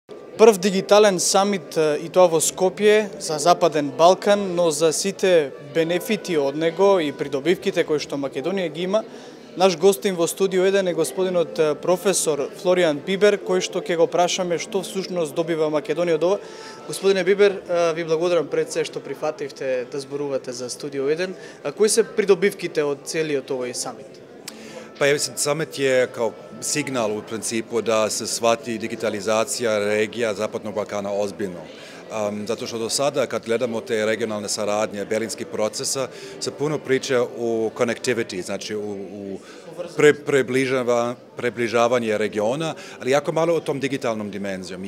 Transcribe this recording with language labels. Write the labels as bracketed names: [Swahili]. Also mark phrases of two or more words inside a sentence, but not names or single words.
[Macedonian] прв дигитален самит и тоа во Скопје за Западен Балкан, но за сите бенефити од него и придобивките кои што Македонија ги има, наш гостин во студио 1 е господинот професор Флоријан Бибер, кој што ќе го прашаме што всушност добива Македонија од ова. Господине Бибер, ви благодарам пред се што прифативте да зборувате за студио 1. А кои се придобивките од целиот овој самит? [Serbian] Pa ja mislim, summit je kao signal u principu da se shvati digitalizacija regija Zapadnog Balkana ozbiljno. Zato što do sada, kad gledamo te regionalne saradnje, berlinskih procesa, se puno priča u connectivity, znači u približavanje regiona, ali jako malo o tom digitalnom dimenzijom.